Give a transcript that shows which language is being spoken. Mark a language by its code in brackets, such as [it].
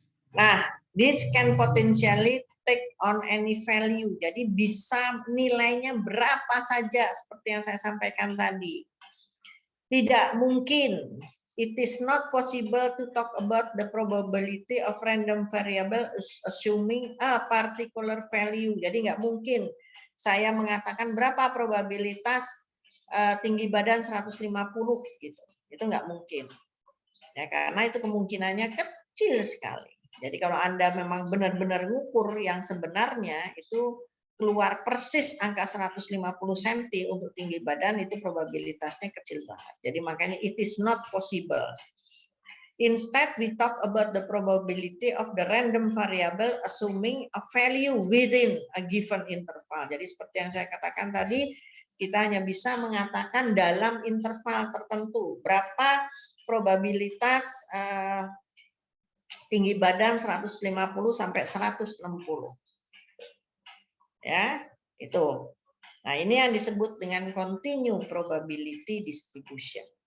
[id] Nah, [en] this can potentially take on any value. [id] Jadi bisa nilainya berapa saja seperti yang saya sampaikan tadi. Tidak mungkin. [en] It is not possible to talk about the probability of random variable assuming a particular value. [id] Jadi nggak mungkin saya mengatakan berapa probabilitas tinggi badan 150 gitu. Itu nggak mungkin. Ya, karena itu kemungkinannya kecil sekali. Jadi kalau Anda memang benar-benar ngukur yang sebenarnya, itu keluar persis angka 150 cm untuk tinggi badan, itu probabilitasnya kecil banget. Jadi makanya [en] it is not possible. Instead, we talk about the probability of the random variable assuming a value within a given interval. [id] Jadi seperti yang saya katakan tadi, kita hanya bisa mengatakan dalam interval tertentu berapa probabilitas tinggi badan 150 sampai 160. Ya, itu. Nah, ini yang disebut dengan continue probability distribution.